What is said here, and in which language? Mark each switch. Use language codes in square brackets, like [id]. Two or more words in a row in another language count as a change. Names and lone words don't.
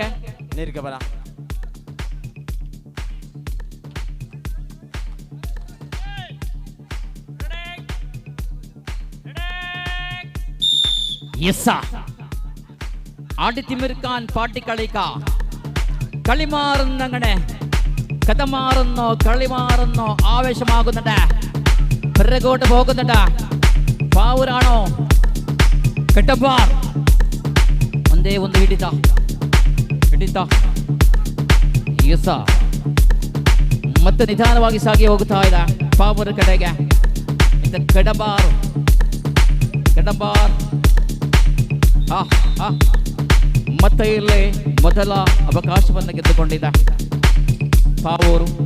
[kn] ನಿರ್ಗಮನ. [ml] ആടി തിമിർക്കാൻ പാട്ടിക്കളിക്ക കളിമാറുന്നങ്ങനെ കഥ മാറുന്നു, കളി മാറുന്നു, ആവേശമാകുന്നുണ്ട്, പിറകോട്ട് പോകുന്നുണ്ട്. പാവൂരാണോ കെട്ടപ്പാർ? [kn] ಒಂದೇ ಒಂದು ಹಿಡಿತ ಮತ್ತೆ ನಿಧಾನವಾಗಿ ಸಾಗಿ ಹೋಗುತ್ತಾ ಇದೆ ಪಾವೂರ ಕಡೆಗೆ. ಕಡಂಬಾರ್ ಮತ್ತೆ ಇಲ್ಲಿ ಮೊದಲ ಅವಕಾಶವನ್ನು ಗೆದ್ದುಕೊಂಡಿದೆ ಪಾವೂರು.